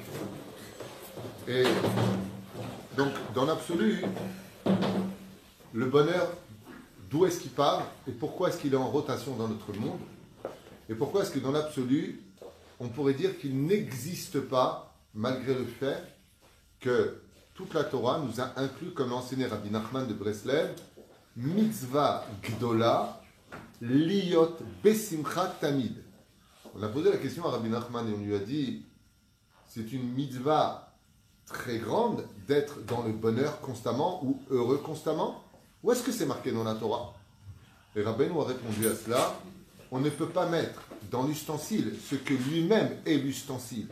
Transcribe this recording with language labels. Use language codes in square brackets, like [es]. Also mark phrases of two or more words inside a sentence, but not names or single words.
[fr] Et donc, dans l'absolu, le bonheur, d'où est-ce qu'il part et pourquoi est-ce qu'il est en rotation dans notre monde et pourquoi est-ce que dans l'absolu, on pourrait dire qu'il n'existe pas, malgré le fait que toute la Torah nous a inclus, comme l'a enseigné Rabbi Nachman de Breslev, [he] מצוה גדולה להיות בשמחה תמיד. [fr] On a posé la question à Rabbi Nachman et on lui a dit, c'est une mitzvah très grande d'être dans le bonheur constamment ou heureux constamment. Où est-ce que c'est marqué dans la Torah ? Et Rabbi nous a répondu à cela, on ne peut pas mettre dans l'ustensile ce que lui-même est l'ustensile.